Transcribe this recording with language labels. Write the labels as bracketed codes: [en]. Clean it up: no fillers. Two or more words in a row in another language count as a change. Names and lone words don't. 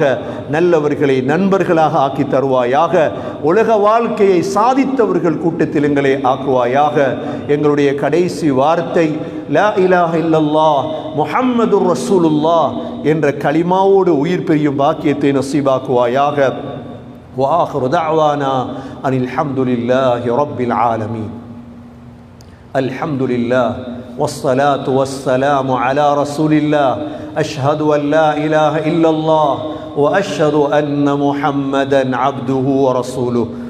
[ta] நல்லவர்களை நண்பர்களாக ஆக்கி தருவாயாக. உலக வாழ்க்கையை சாதித்தவர்கள் கூட்டத்தில் எங்களை ஆக்குவாயாக. எங்களுடைய கடைசி வார்த்தை [ar] لا إله إلا الله محمد رسول الله [ta] என்ற கலிமாவோடு உயிர் பிரியும் பாக்கியத்தை நசீபாக்குவாயாக. [ar] وآخر دعوانا أن الحمد لله رب العالمين. الحمد لله والصلاة والسلام على رسول الله. أشهد أن لا إله إلا الله وأشهد أن محمدا عبده ورسوله.